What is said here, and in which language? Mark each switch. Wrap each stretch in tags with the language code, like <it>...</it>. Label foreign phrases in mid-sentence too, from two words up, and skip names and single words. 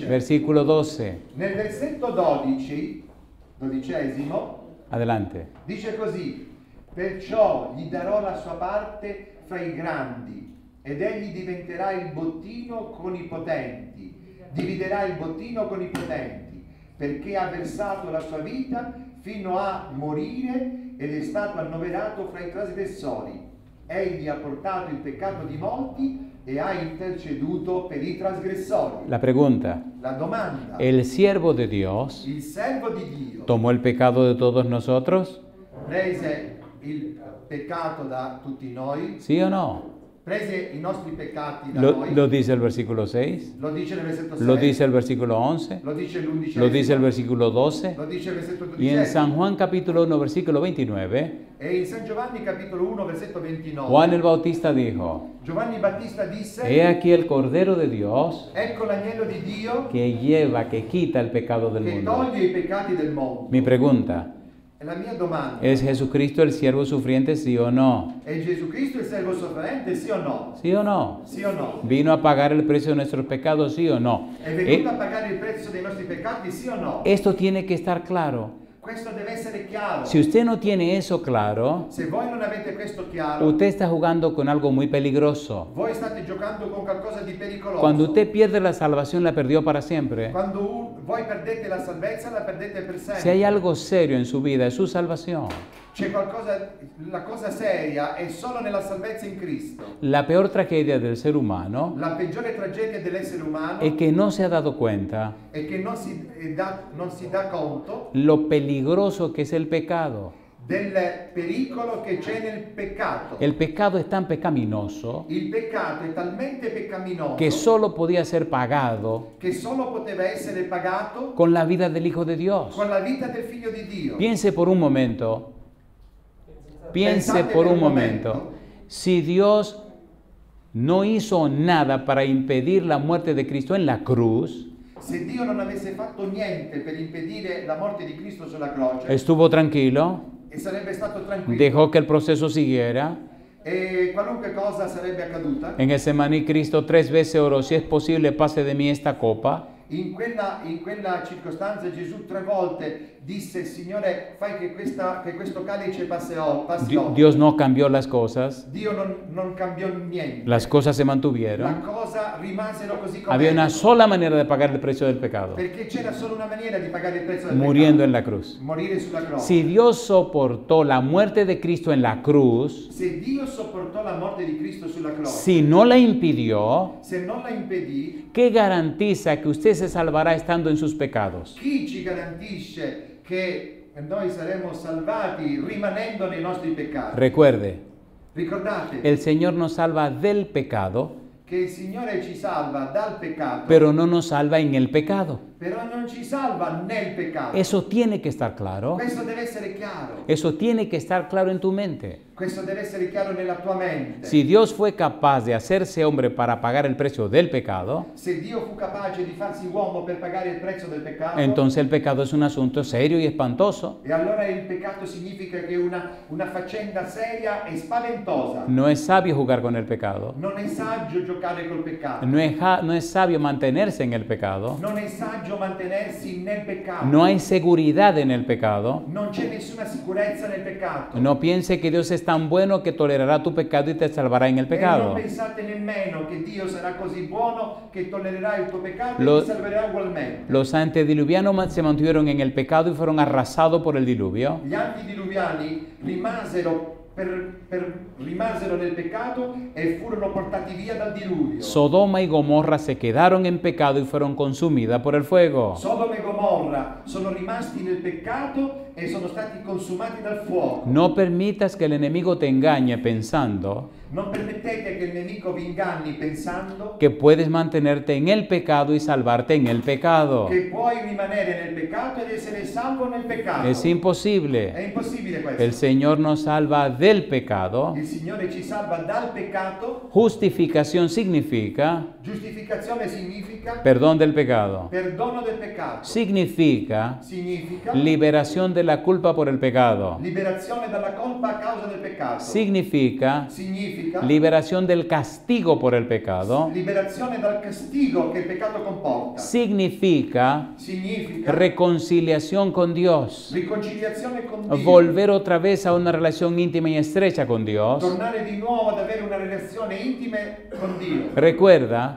<es>Versículo 12.</es> <it>Nel versetto 12, 12esimo,</it> <es>Adelante.</es> <it>dice così: perciò gli darò la sua parte fra i grandi ed egli dividerà il bottino con i potenti, perché ha versato la sua vita fino a morire ed è stato annoverato fra i trasgressori. Egli ha portato il peccato di molti e ha interceduto per i trasgressori.</it> <es>La pregunta,</es> <it>La domanda:</it> <es>¿el siervo de Dios</es> <it>il servo di Dio</it> <es>tomó el pecado de todos nosotros?</es> <it>prese il peccato da tutti noi?</it> <es>¿Sí o no?</es> <it>Prese i nostri peccati da</it> <es>¿Lo</es> <it>noi?</it> <es>dice el versículo 6?</es> <it>Lo dice nel versetto 6?</it> <es>¿Lo dice el versículo 11?</es> <it>Lo dice l'11?</it> <es>¿Lo dice el versículo 12?</es> <it>Lo dice il versetto 12?</it> <es>Y en San Juan capítulo 1, versículo 29,</es> <it>E in San Giovanni capitolo 1 versetto 29</it> <es>Juan el Bautista dijo,</es> <it>Giovanni Battista disse:</it> <es>he aquí el Cordero de Dios</es> <it>ecco l'agnello di Dio</it> <es>que lleva, que quita el pecado del</es> <it>che</it> <es>mundo.</es> <it>toglie i peccati del mondo.</it> <es>Mi pregunta,</es> <it>E la mia domanda:</it> <es>¿es Jesucristo el siervo sufriente, sí o no?</es> <it>è Gesù Cristo il servo sofferente, sì o no?</it> <es>¿Sí o no?</es> <it>Sì o no?</it> <es>¿Vino a pagar el precio de nuestros pecados, sí o no?</es> <it>È venuto a pagare il prezzo dei nostri peccati, sì o no?</it> <es>Esto tiene que estar claro.</es> <it>Questo deve essere chiaro.</it> <es>Si usted no tiene eso claro,</es> <it>Se voi non avete questo chiaro,</it> <es>usted está jugando con algo muy peligroso.</es> <it>voi state giocando con qualcosa di pericoloso.</it> <es>Cuando usted pierde la salvación, la perdió para siempre.</es> <it>Quando voi perdete la salvezza, la perdete per sempre.</it> <es>Si hay algo serio en su vida, es su salvación.</es> <it>C'è qualcosa, la cosa seria è solo nella salvezza in Cristo.</it> <es>La peor tragedia del ser humano</es> <it>La peggiore tragedia dell'essere umano</it> <es>es que no se ha dado cuenta</es> <it>è che non si dà conto</it> <es>lo peligroso que es el pecado.</es> <it>del pericolo che c'è nel peccato.</it> <es>El pecado es tan pecaminoso</es> <it>Il peccato è talmente peccaminoso</it> <es>que solo podía ser pagado</es> <it>che solo poteva essere pagato</it> <es>con la vida del Hijo de Dios.</es> <it>con la vita del Figlio di Dio.</it> <es>Piense por un momento,</es> <it>Pensate per un momento.</it> <es>si Dios no hizo nada para impedir la muerte de Cristo en la cruz,</es> <it>Se Dio non avesse fatto niente per impedire la morte di Cristo sulla croce</it> <es>estuvo tranquilo,</es> <it>e sarebbe stato tranquillo</it> <es>dejó que el proceso siguiera.</es> <it>e qualunque cosa sarebbe accaduta,</it> <es>En Getsemaní Cristo 3 veces oró, si es posible, pase de mí esta copa.</es> <it>in quella circostanza Gesù 3 volte disse: Signore, fai che questo calice passi oltre.</it> <es>Dios no cambió las cosas,</es> <it>Dio non cambiò niente.</it> <es>las cosas se</es> <it>La</it> <es>mantuvieron.</es> <it>cosa rimasero così come</it> <es>Había una sola manera de pagar el precio del pecado,</es> <it>perché c'era solo una maniera di pagare il prezzo del</it> <es>muriendo en</es> <it>peccato:</it> <es>la cruz.</es> <it>morire sulla croce.</it> <es>Si Dios soportó la muerte de Cristo en la cruz,</es> <it>Se Dio sopportò la morte di Cristo sulla croce,</it> <es>si no la impidió,</es> <it>se non la impedì,</it> <es>¿qué garantiza que usted se salvará estando en sus pecados?</es> <it>chi ci garantisce che noi saremo salvati rimanendo nei nostri peccati?</it> <es>Recuerde,</es> <it>Ricordate</it> <es>el Señor nos salva del pecado,</es> <it>che il Signore ci salva dal peccato,</it> <es>pero no nos salva en el pecado.</es> <it>però non ci salva nel peccato.</it> <es>Eso tiene que estar claro.</es> <it>Questo deve essere chiaro.</it> <es>Eso tiene que estar claro en tu mente.</es> <it>Questo deve essere chiaro nella tua mente.</it> <es>Si Dios fue capaz de hacerse hombre para pagar el precio del pecado,</es> <it>Se Dio fu capace di farsi uomo per pagare il prezzo del peccato,</it> <es>entonces el pecado es un asunto serio y espantoso.</es> <it>e allora il peccato significa che è una faccenda seria e spaventosa.</it> <es>No es sabio jugar con el pecado.</es> <it>Non è saggio giocare col peccato.</it> <es>No es sabio mantenerse en el pecado.</es> <it>Non è saggio coraggio mantenersi nel peccato.</it> <es>No hay seguridad en el pecado.</es> <it>Non c'è nessuna sicurezza nel peccato.</it> <es>No piense que Dios es tan bueno que tolerará tu pecado y te salvará en el</es> <it>E</it> <es>pecado.</es> <it>non pensate nemmeno che Dio sarà così buono che tollererà il tuo peccato</it> <es>Lo-</es> <it>e ti salverà ugualmente.</it> <es>Los antediluvianos se mantuvieron en el pecado y fueron arrasados por el diluvio.</es> <it>Gli antediluviani rimasero nel peccato e furono portati via dal diluvio.</it> <es>Sodoma y Gomorra se quedaron en pecado y fueron consumidas por el fuego.</es> <it>Sodoma e Gomorra sono rimasti nel peccato e sono stati consumati dal fuoco.</it> <es>No permitas que el enemigo te engañe pensando</es> <it>Non permettete che il nemico vi inganni pensando</it> <es>que puedes mantenerte en el pecado y salvarte en el pecado.</es> <it>che puoi rimanere nel peccato ed essere salvo nel peccato.</it> <es>Es</es> <it>È</it> <es>imposible.</es> <it>impossibile questo.</it> <es>El Señor nos salva del pecado.</es> <it>Il Signore ci salva dal peccato.</it> <es>Justificación significa</es> <it>Giustificazione significa</it> <es>perdón del pecado.</es> <it>perdono del peccato.</it> <es>Significa</es> <it>Significa</it> <es>liberación de la culpa por el pecado.</es> <it>liberazione dalla colpa a causa del peccato.</it> <es>Significa</es> <it>Significa</it> <es>liberación del castigo por el pecado.</es> <it>liberazione dal castigo che il peccato comporta.</it> <es>Significa</es> <it>Significa</it> <es>reconciliación con Dios.</es> <it>riconciliazione con Dio.</it> <es>Volver otra vez a una relación íntima y estrecha con Dios.</es> <it>Tornare di nuovo ad avere una relazione intima con Dio.</it> <es>Recuerda</es>